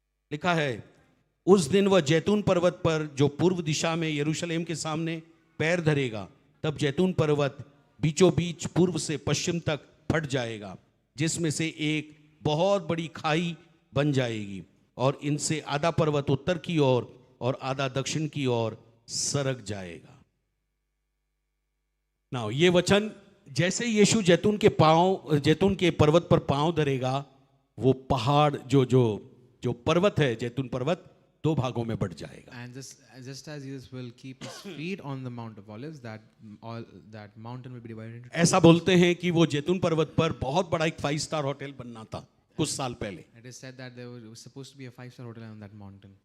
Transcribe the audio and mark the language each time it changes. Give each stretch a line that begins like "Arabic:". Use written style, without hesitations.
Hindi: लिखा है, उस दिन वह जैतून पर्वत पर जो पूर्व दिशा में यरूशलेम के सामने पैर धरेगा, तब जैतून पर्वत बीचों बीच पूर्व से पश्चिम तक फट जाएगा, जिसमें से एक बहुत बड़ी खाई बन जाएगी, और इनसे आधा पर्वत उत्तर की ओर और आधा दक्षिण की ओर सरक जाएगा। नाउ ये वचन, जैसे यीशु जैतून के पर्वत पर पांव धरेगा, वो पहाड़ जो पर्वत है, जैतून पर्वत 2 भागों में बढ़ जाएगा।
English: and just as Jesus will keep his feet on the Mount of Olives, that mountain will be divided into two.
Hindi: ऐसा बोलते हैं कि वो जैतून पर्वत पर बहुत बड़ा एक 5-star होटल बनना था कुछ साल पहले।
English: It is said that there was supposed to be a 5-star hotel on that mountain.